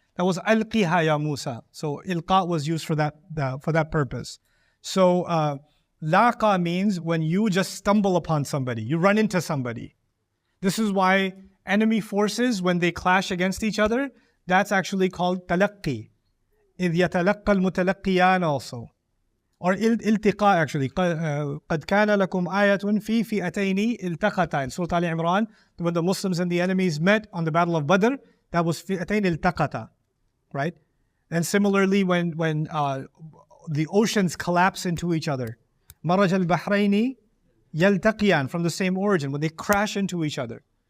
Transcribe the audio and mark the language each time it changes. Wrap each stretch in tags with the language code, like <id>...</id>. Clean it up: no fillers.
<en>That was</en> <ar>alqiha ya Musa.</ar> <en>So ilqa was used for that purpose. So laqa means when you just stumble upon somebody, you run into somebody. This is why enemy forces, when they clash against each other, that's actually called talaqqi.</en> <ar>إِذْ يَتَلَقَّى الْمُتَلَقِّيَانَ also.</ar> <en>Or iltiqa actually.</en> <ar>قَدْ كَانَ لَكُمْ آيَةٌ فِي فِئَتَيْنِ الْتَقَتَا.</ar> <en>In Surah Al Imran, when the Muslims and the enemies met on the Battle of Badr, that was</en> <ar>فِئَتَيْنِ الْتَقَتَا.</ar> <en>Right? And similarly, when the oceans collapse into each other,</en> <ar>مَرَجَ الْبَحْرَيْنِ يَلْتَقِيَانِ,</ar> <en>from the same origin, when they crash into each other.</en>